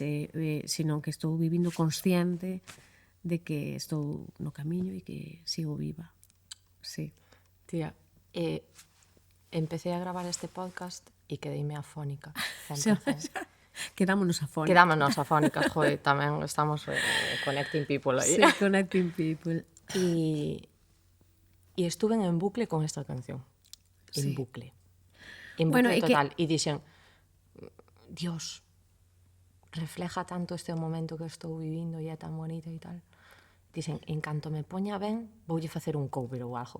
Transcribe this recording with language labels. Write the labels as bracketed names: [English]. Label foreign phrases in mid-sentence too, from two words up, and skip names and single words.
[Galician] Sino que estou vivindo consciente de que estou no camiño e que sigo viva. Sí. Tía, empecé a gravar este podcast e quedeime afónica. Quedámonos afónicas. Quedámonos afónicas, joder, tamén estamos [English] connecting people [Galician] aí. Sí, [English] connecting people. [Galician] E estuve en bucle con esta canción. En bucle. En bucle total. E dixen, Dios, refleja tanto este momento que estou vivindo e é tan bonito e tal. Dixen, en canto me poña ben, voulle facer un cover ou algo.